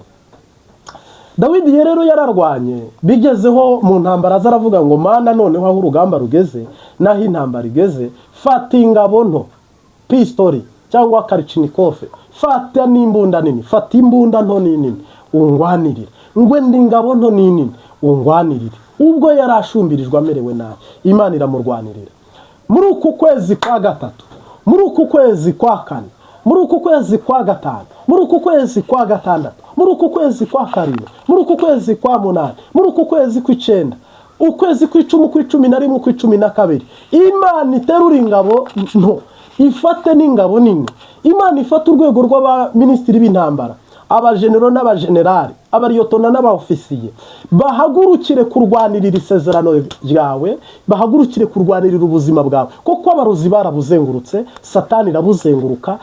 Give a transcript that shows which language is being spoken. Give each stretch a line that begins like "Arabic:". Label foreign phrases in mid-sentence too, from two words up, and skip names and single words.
Rundi: Dawidi rero yararwanye, bigezeho mu ntambara zaravuga ngo Mana noneho aho urugamba rugeze naho intambara igeze, fata ingabo nto, pistoli cyangwa Kalachnikov, fata n'imbunda nini, fata imbunda nto nini ungwanirire, ngwe ndi ingabo nto nini ungwanirire. Ubwo yarashumbirijwe amerewe nabi, Imana iramurwanirira. Muri uku kwezi kwa gatatu, muri uku kwezi kwa kane, muri uku kwezi kwa gatanu, muri uku kwezi kwa gatandatu, muri uku kwezi kwa karindwi, muri uku kwezi kwa munani, muri uku kwezi kw'icenda, ukwezi kw'icumi, kw'icumi na rimwe, kw'icumi na kabiri, Imana iterura ingabo nto, ifate n'ingabo nini. Imana ifata urwego rw'abaminisitiri b'intambara, abajenero n'abajenerali, abariyotona n'abaofisiye, bahagurukire kurwanirira isezerano ryawe, bahagurukire kurwanirira ubuzima bwawe, kuko abarozi barabuzengurutse, Satani irabuzenguruka.